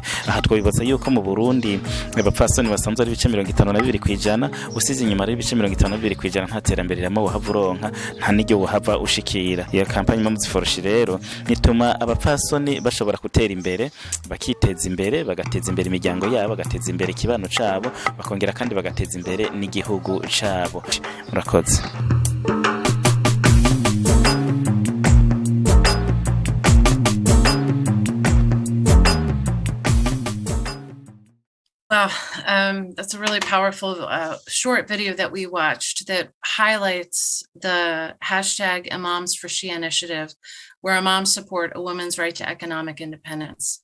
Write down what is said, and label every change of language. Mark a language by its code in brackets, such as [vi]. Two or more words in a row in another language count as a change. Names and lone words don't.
[rn] Aha twibaza yuko mu Burundi abapfasoni basanzwe ari ibice 52%, usize inyuma ari ibice 52% nta terambere ramo wahavuronka, nta n'iryo wahava ushikira. Iyo kampanye Imams for She rero nituma abapfasoni bashobora gutera imbere, bakiteza imbere, bagateza imbere imiryango yabo, bagateza imbere kibano cabo, bakongera kandi bagateza imbere n'igihugu cabo. Murakoze. [en] Wow, that's a really powerful short video that we watched that highlights the hashtag Imams for She initiative, where imams support a woman's right to economic independence.